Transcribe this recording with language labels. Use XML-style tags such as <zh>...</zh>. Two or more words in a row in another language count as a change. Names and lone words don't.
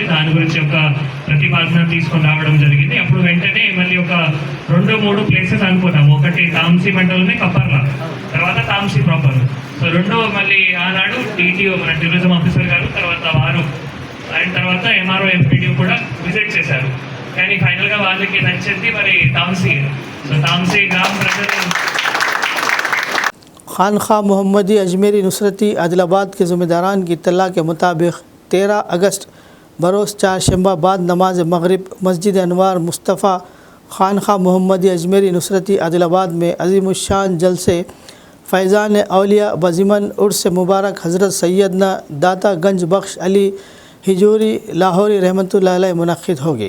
<te>దాని గురించి ఒక ప్రతిపాదన తీసుకొని రావడం జరిగింది। అప్పుడు వెంటనే మళ్ళీ ఒక 2-3 ప్లేసెస్ అనుకున్నాము, ఒకటి తాంసీ మండలమే కప్పర్లా, తర్వాత తాంసీ ప్రాపర్। సో రెండో మళ్ళీ ఆనాడు DTO మన</te> <en>tourism officer</en> <te>గారు, తర్వాత వారు అండ్ తర్వాత MRO MPDO కూడా విజిట్ చేశారు, కానీ ఫైనల్గా వాళ్ళకి నచ్చింది మరి తాంసీ। సో తాంసీ గ్రామ ప్రజలు</te> <ur>خانخواہ محمدی اجمیری نصرتی عادل آباد کے ذمہ داران کی اطلاع کے مطابق 13 اگست بروز چہارشنبہ بعد نماز مغرب مسجد انوار مصطفیٰ خانخواہ محمدی اجمیری نصرتی عادل آباد میں عظیم الشان جلسے فیضان اولیاء بضمن عرس مبارک حضرت سیدنا داتا گنج بخش علی ہجوری لاہوری رحمۃ اللہ علیہ منعقد ہوگی۔</ur>